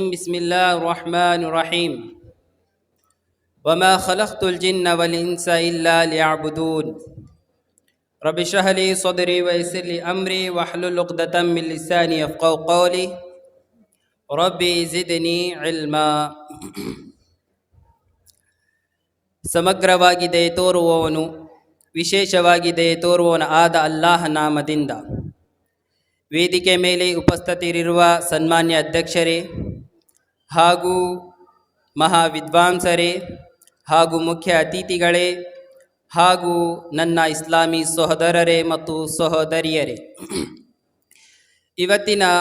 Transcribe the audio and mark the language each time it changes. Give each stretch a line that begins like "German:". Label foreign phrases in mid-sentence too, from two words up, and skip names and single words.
Arabic: بسم الله الرحمن الرحيم. وما خلقت الجن والإنس إلا ليعبدون. رب اشرح لي صدري ويسر لي أمري واحلل عقدة من لساني يفقهوا قولي. ربي زدني علما.
Kannada: ಸಮಗ್ರವಾಗಿ ದಯೆ ತೋರುವವನು, ವಿಶೇಷವಾಗಿ ದಯೆ ತೋರುವವನು ಆದ ಅಲ್ಲಾಹ ನಾಮದಿಂದ. ವೇದಿಕೆ ಮೇಲೆ ಉಪಸ್ಥಿತರಿರುವ ಸನ್ಮಾನ್ಯ ಅಧ್ಯಕ್ಷರೇ ಹಾಗೂ ಮಹಾವಿದ್ವಾಂಸರೇ ಹಾಗೂ ಮುಖ್ಯ ಅತಿಥಿಗಳೇ ಹಾಗೂ ನನ್ನ ಇಸ್ಲಾಮಿ ಸಹೋದರರೇ ಮತ್ತು ಸಹೋದರಿಯರೇ, ಇವತ್ತಿನ